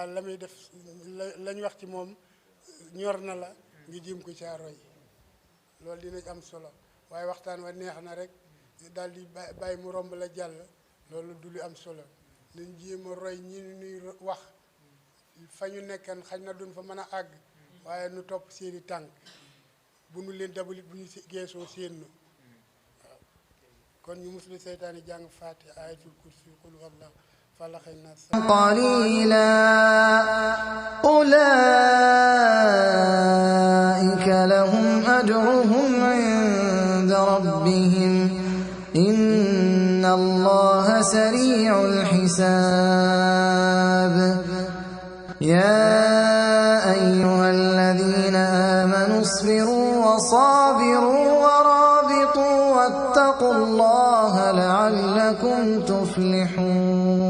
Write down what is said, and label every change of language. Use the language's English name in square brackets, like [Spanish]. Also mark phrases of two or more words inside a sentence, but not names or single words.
[Wolof] la muy def lañ wax ci moom ñor na la nga jéem ko caa roy loolu dina am solo waaye waxtaan wa neex na rek daal di bàyyi mu romb la jàll loolu du lu am solo nañ jéem a roy ñi ñuy wax fa ñu nekkan xañ na duñ fa mën a àgg waaye nu topp seeni tànk bu nu leen dabalit bu ñu geesoo seen nu waaw kon ñu muslu seytaane jàng faatiha [Arabic] آية الكرسي قل هو الله [Wolof] falaxay nas [Arabic] قليلا أولئك لهم أجرهم عند ربهم إن الله سريع الحساب يا أيها الذين آمنوا اصبروا وصابروا ورابطوا واتقوا الله لعلكم تفلحون